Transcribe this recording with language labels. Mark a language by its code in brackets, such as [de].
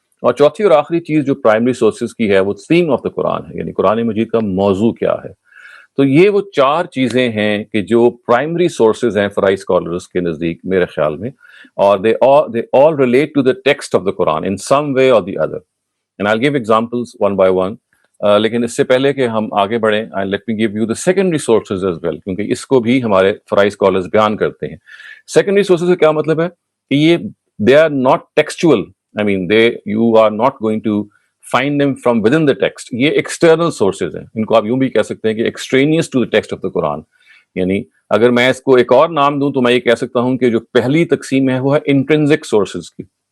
[ur] اور چوتھی اور آخری چیز جو پرائمری سورسز کی ہے وہ تھیم آف دا قرآن ہے. یعنی قرآن مجید کا موضوع کیا ہے. تو یہ وہ چار چیزیں ہیں کہ جو پرائمری سورسز ہیں فرائی اسکالرز کے نزدیک میرے خیال میں، اور [en] they all relate to the text of the Quran in some way or the other. And I'll give examples one by one. [ur] لیکن اس سے پہلے کہ ہم آگے بڑھیں، [en] let me give you the secondary sources as well، [ur] کیونکہ اس کو بھی ہمارے فرائی اسکالرز بیان کرتے ہیں. سیکنڈری سورسز کا کیا مطلب ہے کہ یہ [en] they are not textual. I mean you are not going to find them from within the text. [ur] یہ external sources ہیں. ان کو آپ یوں بھی کہہ سکتے ہیں کہ [en] extraneous to the text of the Quran. [ur] یعنی اگر میں اس کو ایک اور نام دوں تو میں یہ کہہ سکتا ہوں کہ جو پہلی تقسیم ہے وہ ہے intrinsic sources کی.